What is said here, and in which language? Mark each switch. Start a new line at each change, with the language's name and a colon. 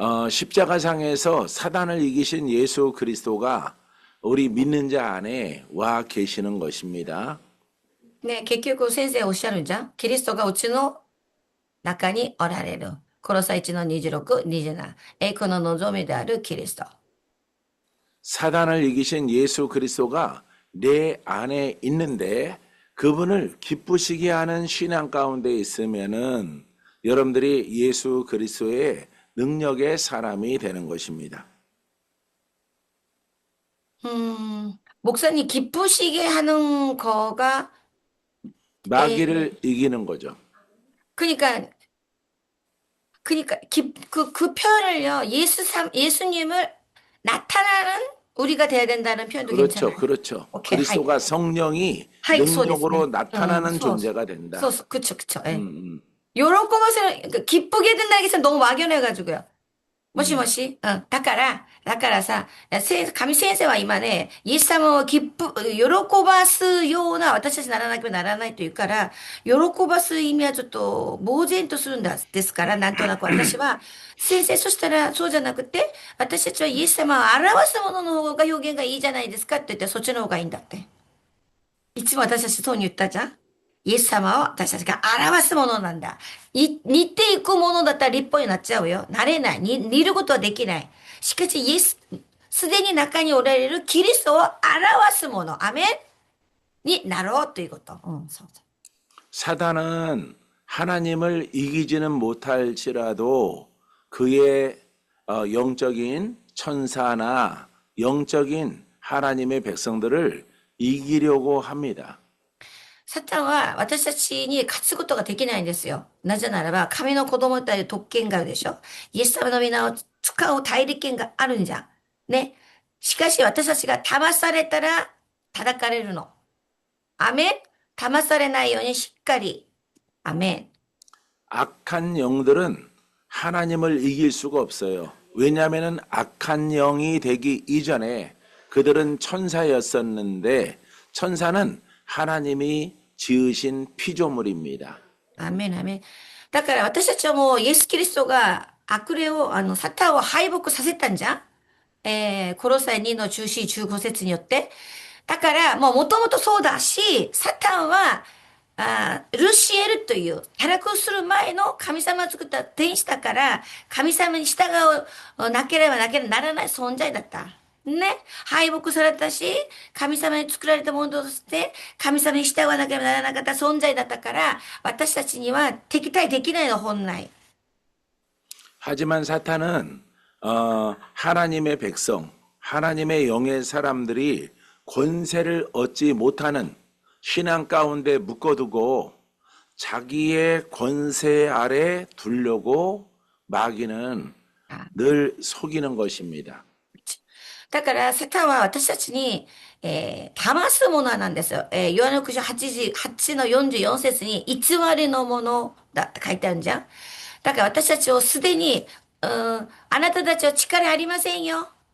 Korean: 십자가상에서 사단을 이기신 예수 그리스도가 우리 믿는 자 안에 와 계시는 것입니다.
Japanese: ね、結局先生おっしゃるんじゃん。キリストがうちの中におられる。コロサ1の26、27。栄光の望みであるキリスト。
Korean: 사단을 이기신 예수 그리스도가 내 안에 있는데 그분을 기쁘시게 하는 신앙 가운데 있으면은 여러분들이 예수 그리스도의 능력의 사람이 되는 것입니다. 목사님 기쁘시게 하는 거가 마귀를 이기는 거죠. 그러니까 그 표현을요. 예수님을 나타나는 우리가 돼야 된다는 표현도 그렇죠, 괜찮아요. 그렇죠. 오케이, 그리스도가 성령이
Japanese: はい、そうです
Korean: 능력으로
Japanese: ね。
Korean: 나타나는
Japanese: そうそう。
Korean: 존재가 된다.
Japanese: そうそう、
Korean: 그쵸.예. 음. 기쁘게 된다는 게 너무 막연해가지고요.
Japanese: もしもし、だからさ、神先生は今ね、イエス様を喜ばすような私たちにならなければならないというから、喜ばす意味はちょっと呆然とするんですから、なんとなく私は、先生、そしたらそうじゃなくて、私たちはイエス様を表すものの方が表現がいいじゃないですかって言って、そっちの方がいいんだって。いつも私たちそうに言ったじゃん。イエス様を私たちが表すものなんだ。似ていくものだったら立法になっちゃうよ。なれない。似ることはできない。しかし、すでに中におられるキリストを表すもの。アメンになろうということ。そう。
Korean: 사단은 하나님을 이기지는 못할지라도 그의 영적인 천사나 영적인 하나님의 백성들을 이기려고 합니다.
Japanese: サタンは私たちに勝つことができないんですよ。なぜならば、神の子供という特権があるでしょ。イエス様の皆を使う大利権があるんじゃん。ね。しかし私たちが騙されたら叩かれるの。アメン。騙されないようにしっかり。アメン。
Korean: 악한 영들은 하나님을 이길 수가 없어요. 왜냐하면 악한 영이 되기 이전에 그들은 천사였었는데 천사는 하나님이 지으신 피조물입니다.
Japanese: アメン、アメン。だから私たちはもうイエス・キリストが悪霊を、サタンを敗北させたんじゃん。コロサイ2の14、15節によって。だからもともとそうだし、サタンは、ルシエルという堕落する前の神様が作った天使だから、神様に従うなければならない存在だった。ね、敗北されたし、神様に作られたものとして、神様に従わなければならなかった存在だったから、私たちには敵対できないの、本来。
Korean: 하지만 사탄은 하나님의 백성, 하나님의 영의 사람들이 권세를 얻지 못하는 신앙 가운데 묶어두고 자기의 권세 아래 두려고 마귀는 늘 속이는 것입니다.
Japanese: だから、サタンは私たちに、騙すものなんですよ。ヨハネ福音書8の44節に、偽りのものだって書いてあるじゃん。だから私たちをすでに、あなたたちは力ありませんよ。